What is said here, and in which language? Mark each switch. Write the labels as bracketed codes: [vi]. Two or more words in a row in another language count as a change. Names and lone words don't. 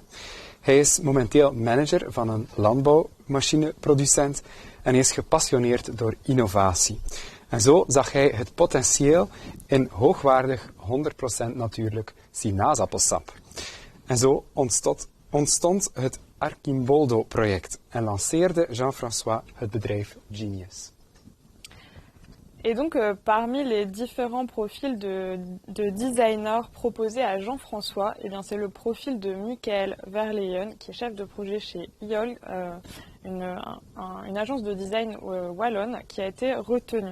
[nl] Hij is momenteel manager van een landbouwmachineproducent en hij is gepassioneerd door innovatie. En zo zag hij het potentieel in hoogwaardig, 100% natuurlijk sinaasappelsap. En zo ontstond het Archimboldo-project en lanceerde Jean-François het bedrijf Genius. [fr] Et donc, parmi les différents profils de designers proposés à Jean-François, eh bien, c'est le profil de Michael Verleyen, qui est chef de projet chez IOL, une agence de design wallonne, qui a été retenu.